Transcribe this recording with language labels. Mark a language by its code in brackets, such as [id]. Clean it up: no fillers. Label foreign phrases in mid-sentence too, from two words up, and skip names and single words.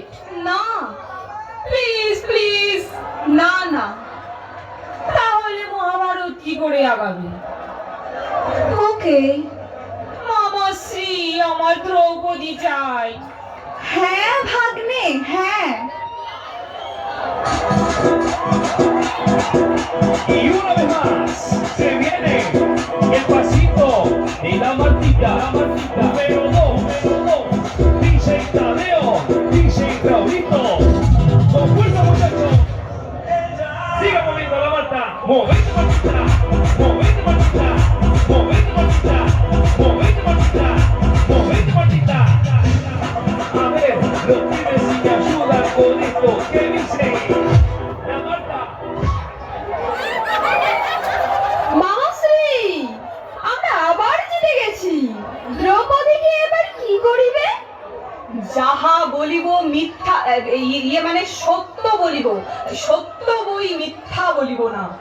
[bn] না, [en] please please, [bn] না না। তাহলে মহাভারত কি করে আগাবে? ওকে। মামাশ্রী, আমার দ্রৌপদী চাই। হ্যাঁ ভাগ্নে, হ্যাঁ। [es] Y una vez más se viene el pasito de la Martita, número 2, dice Tadeo, dice Raulito, con fuerza muchachos, siga moviendo la Marta, movete Martita, movete Martita, movete Martita, movete Martita, movete Martita. A ver, los pibes si me ayudan con esto, ¿qué dicen? La Marta. [bn] মামাশ্রী, আমরা আবার জিতে গেছি। দ্রৌপদীকে এবার কি করিবে? যাহা বলিব মিথ্যা, ইয়ে মানে সত্য বলিব, সত্য বই মিথ্যা বলিব না।